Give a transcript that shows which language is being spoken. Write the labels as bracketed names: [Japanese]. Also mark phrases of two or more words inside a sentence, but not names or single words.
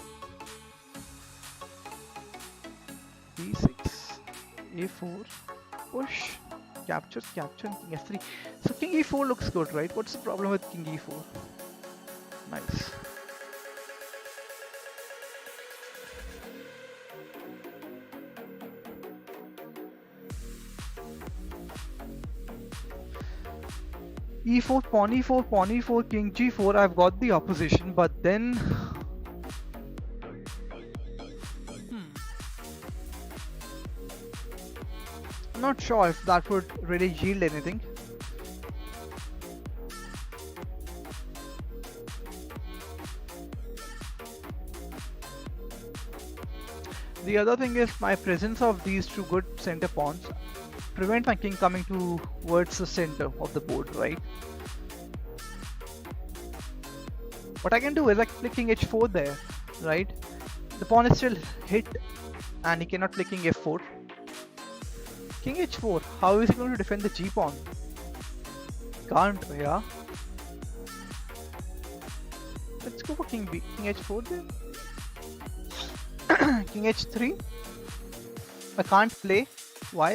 [English] b6, a4, push, captures, capture, and king f3. So king e4 looks good, right? What's the problem with king e4? Nice. e4, pawn e4, pawn e4, king g4. I've got the opposition, but then I'm not sure if that would really yield anything. The other thing is my presence of these two good center pawns prevent my king coming towards the center of the board, right? What I can do is I can play king h4 there, right? The pawn is still hit and he cannot play king f4. King h4, how is he going to defend the g pawn? Can't, yeah. Let's go for king h4 then. King h3. I can't play. Why?